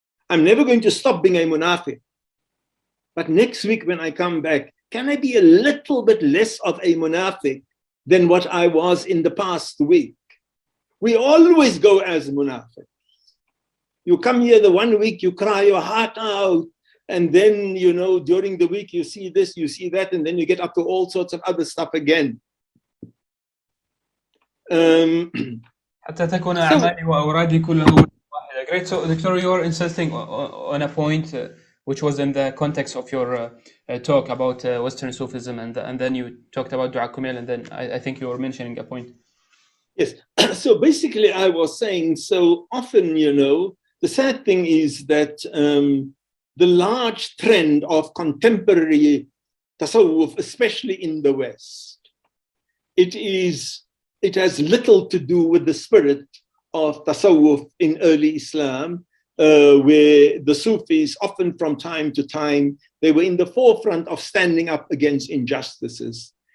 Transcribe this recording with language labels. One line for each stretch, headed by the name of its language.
English: I'm never going to stop being a munafiq. But next week when I come back, can I be a little bit less of a munafiq than what I was in the past week? We always go as munafiq. You come here the 1 week, you cry your heart out, and then, during the week you see this, you see that, and then you get up to all sorts of other stuff again.
Arabic: حتى تكون أعمالي وأورادي كلها واحدة.
English: Great. So, Doctor, you're insisting on a point which was in the context of your talk about Western Sufism, and then you talked about Dua Kmil, and then I think you were mentioning a point. Yes. So basically, I was saying, so often, the sad thing is that the large trend of contemporary tasawwuf, especially in the West, it has little to do with the spirit of tasawwuf in early Islam, where the Sufis, often from time to time, they were in the forefront of standing up against injustices.